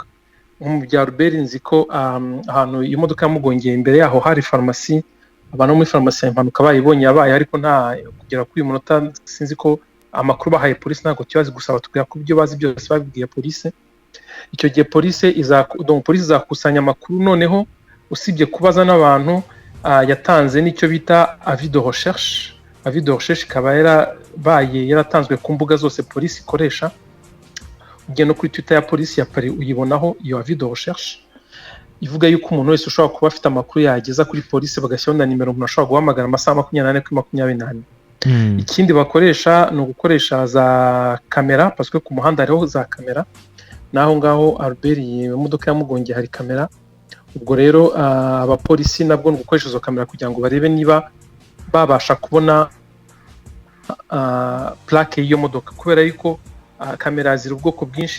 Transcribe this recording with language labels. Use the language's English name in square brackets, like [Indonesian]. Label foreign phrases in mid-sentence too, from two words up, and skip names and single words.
[Kinyarwanda] Nko mu bya Ruberi nzi ko ahantu iyo modoka yamugongeye imbere yaho hari farumasi, abantu muri farumasi impanuka bayibonye yabaye, ariko nta kugera kuri uyu munota sinzi ko amakuru bahaye polisi ntabwo kibazi, gusa batubwira ko ibyo bazi byose babibwiye polisi. Icyo gihe polisi izakusanya amakuru, noneho usibye kubaza n'abantu yatanze n'icyo bita [French] avis de recherche. Avis de recherche [Kinyarwanda] ikaba yaratanzwe ku mbuga zose polisi ikoresha. Ugiye no kuri Twitter ya polisi ya Paris uyibonaho iyo [French] avis de recherche [Kinyarwanda] ivuga yuko umuntu wese ushobora kuba afite amakuru yageza kuri polisi, bagashyiraho na nimero umuntu ashobora guhamagara amasaha 24 kuri 24. Ikindi bakoresha ni ugukoresha za kamera, [French] parce que [Kinyarwanda] ku muhanda hariho za kamera, naho ngaho Albert imodoka yamugongeye hari kamera. Ubwo rero abapolisi nabwo ni gukoresha izo kamera kugira ngo barebe niba babasha kubona plaque y'iyo modoka, kubera yuko kamera ziri ubwoko bwinshi.